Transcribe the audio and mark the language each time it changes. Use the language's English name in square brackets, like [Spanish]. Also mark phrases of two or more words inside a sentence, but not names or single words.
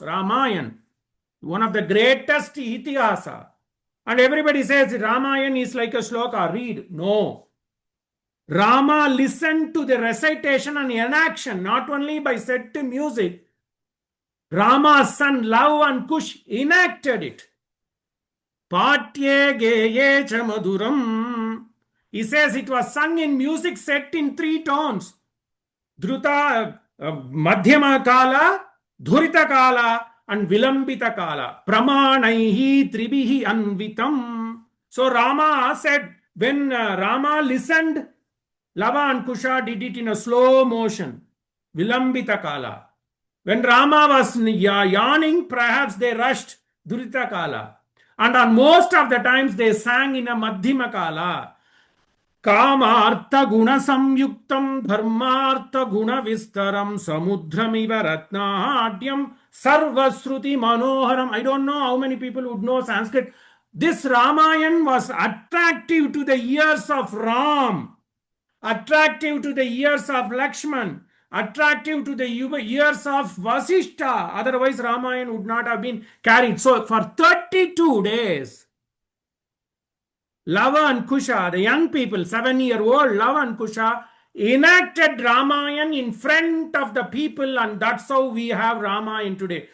[English] Ramayana, one of the greatest Ithihasas. And everybody says Ramayana is like a shloka, read. No. Rama listened to the recitation and enaction, not only by set to music. Rama's son Lava and Kush enacted it. [Sanskrit] पाठ्ये गेये च मधुरम्. [English] He says it was sung in music set in 3 tones. [Sanskrit] द्रुत, मध्यम काल, द्रुत काल, and विलम्बित काल. प्रमाणैः त्रिभिः अन्वितम्. [English] So Rama said, when Rama listened, Lava and Kusha did it in a slow motion. [Sanskrit] विलम्बित काल. [English] When Rama was yawning, perhaps they rushed [Sanskrit] द्रुत काल. [English] And on most of the times they sang in a [Sanskrit] मध्यम काल. कामार्थ गुण संयुक्तं धर्मार्थ गुण विस्तरम् समुद्रमिव रत्नाढ्यं सर्वश्रुति मनोहरम्. [English] I don't know how many people would know Sanskrit. This Ramayana was attractive to the ears of Ram, attractive to the ears of Lakshman, attractive to the ears of Vasishta. Otherwise Ramayana would not have been carried. So for 32 days, Lava and Kusha, the young people, 7-year-old Lava and Kusha, enacted Ramayana in front of the people, and that's how we have Ramayana today.